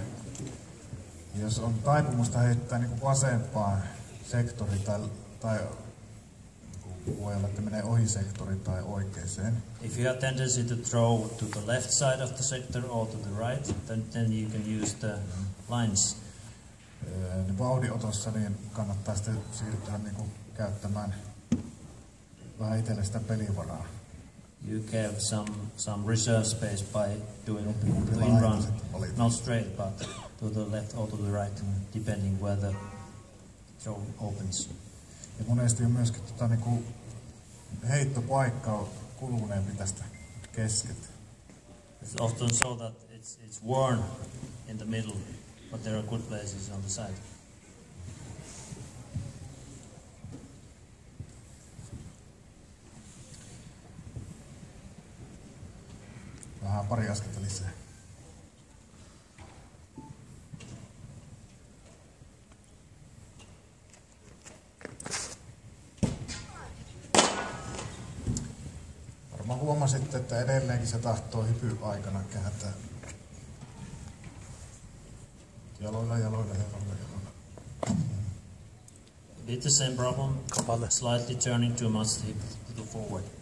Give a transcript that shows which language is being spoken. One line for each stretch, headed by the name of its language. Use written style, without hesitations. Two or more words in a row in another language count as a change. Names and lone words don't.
Finnish: Jos on taipumusta heittää niin vasempaan sektoriin tai voi olla, että menee ohi sektorin tai oikeeseen.
English: If you have tendency to throw to the left side of the sector or to the right, then you can use the lines.
Finnish: Vauhdinotossa niin kannattaa sitten siirtyä niin käyttämään vähän itselle sitä pelivaraa.
English: You have some reserve space by doing the in-run, not straight, but to the left or to the right, depending where the throw opens.
Finnish: Ja monesti on myöskin niin heittopaikka kuluneempi tästä keskeltä.
English: It's often so that it's worn in the middle, but there are good places on the side.
Finnish: Vähän pari askelta lisää. Varmaan huomasitte, että edelleenkin se tahtoo hypy aikana kääntää. Jaloilla.
English: It's the same problem, slightly turning too much hip to the forward.